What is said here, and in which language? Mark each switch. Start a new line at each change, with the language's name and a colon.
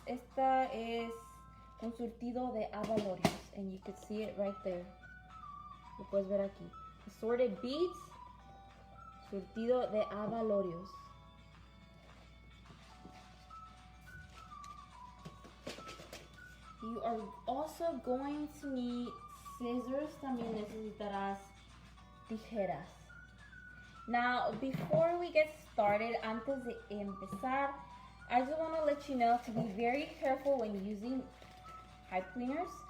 Spanish: Esta es un surtido de abalorios,
English: and you can see it right there.
Spanish: Lo puedes ver aquí.
English: Assorted beads,
Spanish: surtido de abalorios.
English: You are also going to need scissors.
Spanish: También necesitarás tijeras.
English: Now, before we get started,
Spanish: antes de empezar,
English: I just want to let you know to be very careful when using pipe cleaners.